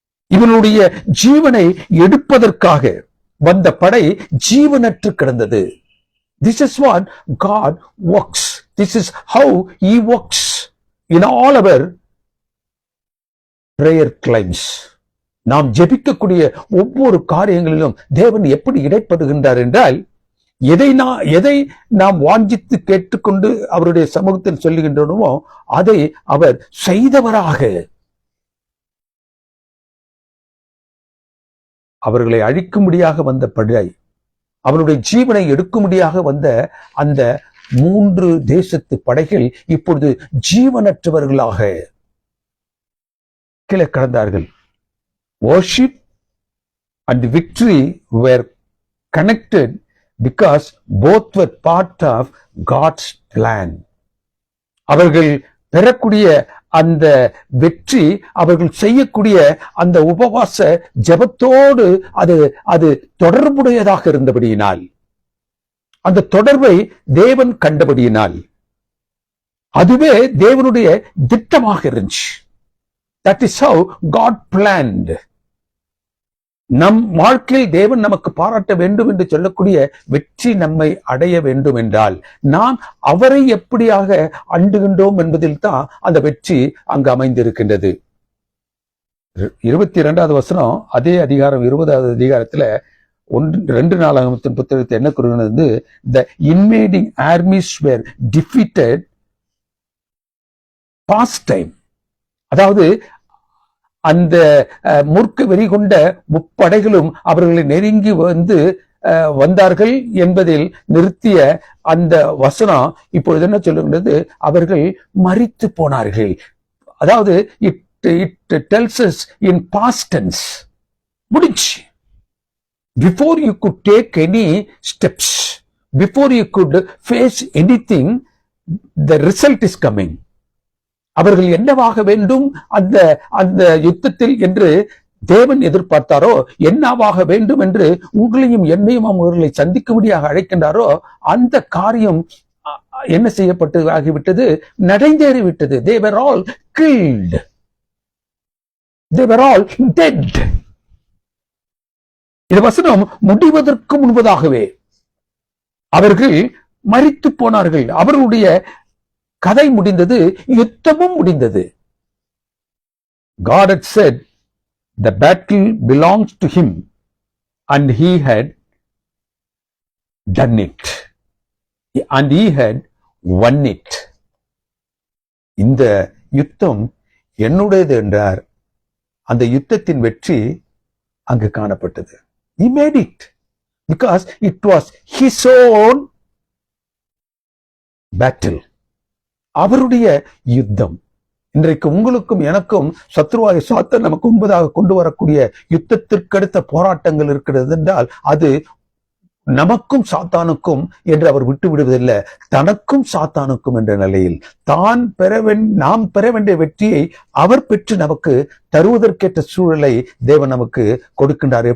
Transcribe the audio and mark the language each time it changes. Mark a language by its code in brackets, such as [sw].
[ta] இவனுடைய ஜீவனை எடுப்பதற்காக வந்த படை ஜீவனற்று கிடந்தது. [en] This is what God works. This is how He works in all our prayer climbs. [ta] நாம் ஜெபிக்கக்கூடிய ஒவ்வொரு காரியங்களிலும் தேவன் எப்படி இடைப்படுகின்றார் என்றால், எதை நாம் வாஞ்சித்து கேட்டுக்கொண்டு அவருடைய சமூகத்தில் சொல்லுகின்றனமோ அதை அவர் செய்தவராக, அவர்களை அழிக்கும்படியாக வந்த படை, அவருடைய ஜீவனை எடுக்கும்படியாக வந்த அந்த 3 தேசத்து படைகள் இப்பொழுது ஜீவனற்றவர்களாக கீழே கடந்தார்கள். [en] Worship and victory were connected because both were part of God's plan. [ta] அவர்கள் பெறக்கூடிய அந்த வெற்றி, அவர்கள் செய்யக்கூடிய அந்த உபவாச ஜெபத்தோடு அது தொடர்புடையதாக இருந்தபடியினால், அந்த தொடர்பை தேவன் கண்டபடியினால், அதுவே தேவனுடைய திட்டமாக இருந்துச்சு. [en] That is how God planned. [ta] நம் வாழ்க்கையில் தேவன் நமக்கு பாராட்ட வேண்டும் என்று சொல்லக்கூடிய வெற்றி நம்மை அடைய வேண்டும் என்றால் நாம் அவரை எப்படியாக அண்டுகின்றோம் என்பதில் தான் அந்த வெற்றி அங்கு அமைந்திருக்கின்றது. 22வது வசனம் அதே அதிகாரம் 20வது அதிகாரத்துல 2 நாளாகமத்தின் புத்தகத்தை என்ன கூறுகிறது? [en] The invading armies were defeated past time. [ta] அதாவது அந்த மூர்க்க வெறி கொண்ட முப்படைகளும் அவர்களை நெருங்கி வந்தார்கள் என்பதில் நிறுத்திய அந்த வசனம் இப்பொழுது என்ன சொல்லுகிறது? அவர்கள் மரித்து போனார்கள். அதாவது [en] it tells us in past tense. [ta] முடிஞ்சு. [en] Before you could take any steps, before you could face anything, the result is coming. [ta] அவர்கள் என்னவாக வேண்டும் அந்த அந்த யுத்தத்தில் என்று தேவன் எதிர்பார்த்தாரோ, என்னவாக வேண்டும் என்று உங்களையும் என்னையும் அவர்களை சந்திக்கும்படியாக அழைக்கின்றாரோ, அந்த காரியம் என்ன செய்யப்பட்டு ஆகிவிட்டது? நடைந்தேறிவிட்டது. [en] They were all killed. They were all dead. [ta] இந்த வசனம் முடிவதற்கு முன்பதாகவே அவர்கள் மரித்து போனார்கள். அவர்களுடைய கதை முடிந்தது, யுத்தமும் முடிந்தது. [en] God had said the battle belongs to him and he had done it and he had won it. [ta] இந்த யுத்தம் என்னுடையது என்றார். அந்த யுத்தத்தின் வெற்றி அங்கு காணப்பட்டது. [en] He made it because it was his own battle. [ta] அவருடைய யுத்தம். இன்றைக்கு உங்களுக்கும் எனக்கும் சத்ருவாய சாத்தான் நமக்கு முன்பதாக கொண்டு வரக்கூடிய யுத்தத்திற்கடுத்த போராட்டங்கள் இருக்கிறது என்றால் அது நமக்கும் சாத்தானுக்கும் என்று அவர் விட்டு விடுவதில்லை, தனக்கும் சாத்தானுக்கும் என்ற நிலையில் நாம் பெற வேண்டிய வெற்றியை அவர் பெற்று நமக்கு தருவதற்கேற்ற சூழலை தேவன் நமக்கு கொடுக்கின்றார்.